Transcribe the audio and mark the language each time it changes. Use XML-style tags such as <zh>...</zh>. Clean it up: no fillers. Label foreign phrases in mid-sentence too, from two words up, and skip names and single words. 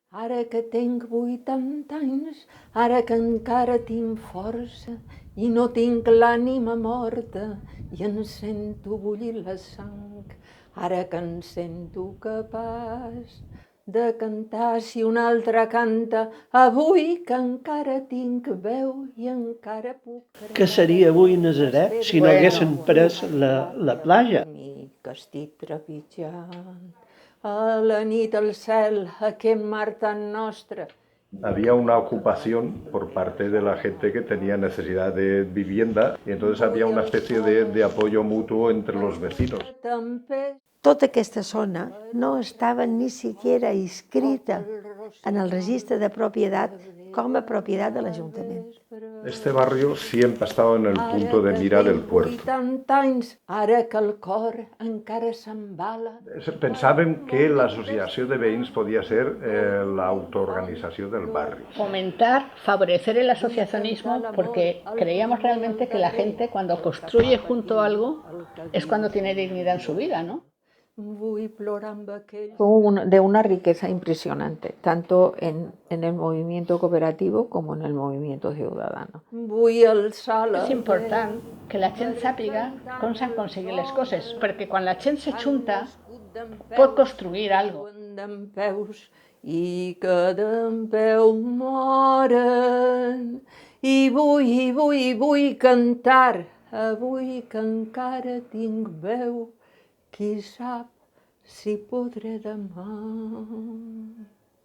<ca>Ara que tinc 80 anys, ara que encara tinc força i no tinc l'ànima morta i em sento bullir la sang, ara que em sento capaç de cantar si un altre canta, avui que encara tinc veu i encara puc creure. Què seria avui Nazaret si no haguessin pres la platja? Que estic trepitjant a la nit al cel, aquest mar tan nostre.</ca> <es>Había una ocupación por parte de la gente que tenía necesidad de vivienda y entonces había una especie de apoyo mutuo entre los vecinos.</es> <ca>Tota aquesta zona no estava</ca> <es>ni siquiera</es> <ca>inscrita en el registre de propietat com a propietat de l'Ajuntament.</ca> <es>Este barrio siempre ha estado en el punto de mira del puerto.</es> <ca>Ara que el cor encara s'embala.</ca> <es>Pensaven que la asociación de veïns podía ser la autoorganización del barrio. Fomentar, favorecer el asociacionismo, porque creíamos realmente que la gente cuando construye junto a algo es cuando tiene dignidad en su vida, ¿no? Fue de una riqueza impresionante, tanto en el movimiento cooperativo como en el movimiento ciudadano.</es> <ca>És important que la gent sàpiga com s'han aconseguit les coses, perquè quan la gent se junta pot construir alguna cosa. I que d'empeu moren, i vull cantar, avui que encara tinc veu, qui sap si podré demà.</ca>